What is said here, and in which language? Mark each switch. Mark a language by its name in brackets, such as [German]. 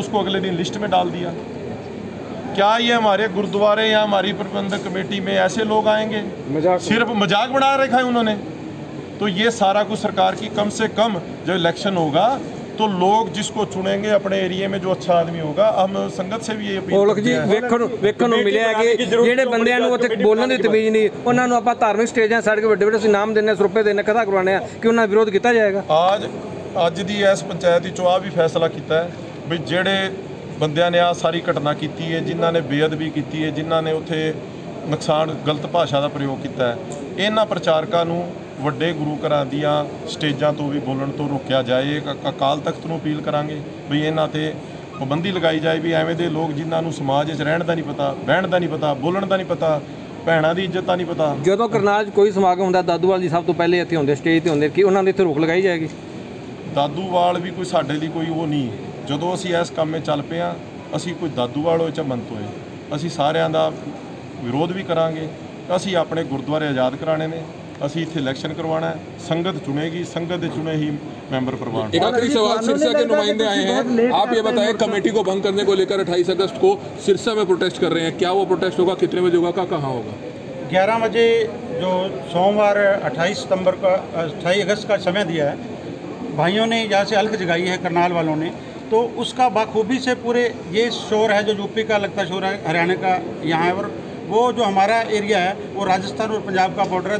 [Hindi] उसको अगले दिन लिस्ट में डाल दिया। क्या ये हमारे गुरुद्वारे या हमारी प्रबंधक कमेटी में ऐसे लोग आएंगे? सिर्फ मजाक बना रखा है उन्होंने। तो ये सारा कुछ सरकार की, कम से कम जब इलेक्शन होगा तो लोग जिसको चुनेंगे अपने एरिया में जो अच्छा आदमी होगा। हम संगत से भी ये [Punjabi] गोलक जी ਵੇਖਣ ਨੂੰ ਮਿਲਿਆ ਕਿ ਜਿਹੜੇ ਬੰਦਿਆਂ ਨੂੰ ਉੱਥੇ ਬੋਲਣ ਦੀ ਤਮੀਜ਼ ਨਹੀਂ, ਉਹਨਾਂ ਨੂੰ ਆਪਾਂ ਧਾਰਮਿਕ ਸਟੇਜਾਂ ਛੱਡ ਕੇ ਵੱਡੇ ਵੱਡੇ ਅਸੀਂ ਨਾਮ ਦਿੰਨੇ, ਰੁਪਏ ਦੇਣੇ, ਕਥਾ ਕਰਵਾਉਣੇ ਆ ਕਿ ਉਹਨਾਂ ਦਾ ਵਿਰੋਧ ਕੀਤਾ ਜਾਏਗਾ। ਅੱਜ ਦੀ ਇਸ ਪੰਚਾਇਤ ਦੀ ਚੋਣ ਵੀ ਫੈਸਲਾ ਕੀਤਾ ਹੈ ਵੀ ਜਿਹੜੇ ਬੰਦਿਆਂ ਨੇ ਆ ਸਾਰੀ ਘਟਨਾ ਕੀਤੀ ਹੈ, ਜਿਨ੍ਹਾਂ ਨੇ ਬੇਅਦਬੀ ਕੀਤੀ ਹੈ, ਜਿਨ੍ਹਾਂ ਨੇ ਉੱਥੇ ਨੁਕਸਾਨ ਗਲਤ ਭਾਸ਼ਾ ਦਾ ਪ੍ਰਯੋਗ ਕੀਤਾ ਹੈ, ਇਹਨਾਂ ਪ੍ਰਚਾਰਕਾਂ ਨੂੰ ਵੱਡੇ ਗੁਰੂ ਘਰਾਂ ਦੀਆਂ ਸਟੇਜਾਂ ਤੋਂ ਵੀ ਬੋਲਣ ਤੋਂ ਰੋਕਿਆ ਜਾਏ। ਅਕਾਲ ਤਖਤ ਨੂੰ ਅਪੀਲ ਕਰਾਂਗੇ ਵੀ ਇਹਨਾਂ ਤੇ ਪਾਬੰਦੀ ਲਗਾਈ ਜਾਏ ਵੀ ਐਵੇਂ ਦੇ ਲੋਕ ਜਿਨ੍ਹਾਂ ਨੂੰ ਸਮਾਜ 'ਚ ਰਹਿਣ ਦਾ ਨਹੀਂ ਪਤਾ, ਬਹਿਣ ਦਾ ਨਹੀਂ ਪਤਾ, ਬੋਲਣ ਦਾ ਨਹੀਂ ਪਤਾ, ਭੈਣਾਂ ਦੀ ਇੱਜ਼ਤ ਦਾ ਨਹੀਂ ਪਤਾ। ਜਦੋਂ ਕਰਨਾਲ 'ਚ ਕੋਈ ਸਮਾਗਮ ਹੁੰਦਾ, ਦਾਦੂਵਾਲ ਜੀ ਸਭ ਤੋਂ ਪਹਿਲੇ ਇੱਥੇ ਹੁੰਦੇ, ਸਟੇਜ ਤੇ ਹੁੰਦੇ, ਕਿ ਉਹਨਾਂ ਦੇ ਇੱਥੇ ਰੋਕ ਲਗਾਈ ਜਾਏਗੀ? ਦਾਦੂਵਾਲ ਵੀ ਕੋਈ ਸਾਡੇ ਲਈ ਕੋਈ ਉਹ ਨਹੀਂ। ਜਦੋਂ ਅਸੀਂ ਇਸ ਕੰਮ 'ਚ ਚੱਲ ਪਏ ਹਾਂ, ਅਸੀਂ ਕੋਈ ਦਾਦੂਵਾਲ ਹੋਏ ਜਾਂ ਮੰਤ ਹੋਏ, ਅਸੀਂ ਸਾਰਿਆਂ ਦਾ ਵਿਰੋਧ ਵੀ ਕਰਾਂਗੇ। ਅਸੀਂ ਆਪਣੇ ਗੁਰਦੁਆਰੇ ਆਜ਼ਾਦ ਕਰਾਣੇ ਨੇ, ਅਸੀਂ ਇੱਥੇ इलेक्शन करवाना है। [Hindi] संगत चुनेगी, संगत के चुने ही मेंबर प्रवान। एक आखिरी सवाल, सिरसा के नुमाइंदे आए हैं, आप ये बताएं कमेटी को भंग करने को लेकर 28 अगस्त को सिरसा में प्रोटेस्ट कर रहे हैं, क्या वो प्रोटेस्ट होगा, कितने बजे होगा, कहाँ होगा? 11 बजे जो सोमवार 28 अगस्त का समय दिया है भाइयों ने, यहाँ से अलख जगाई है करनाल वालों ने, तो उसका बाखूबी से पूरे ये शोर है जो यूपी का लगता शोर है, हरियाणा का यहाँ है, और वो जो हमारा एरिया है वो राजस्थान और पंजाब का बॉर्डर है।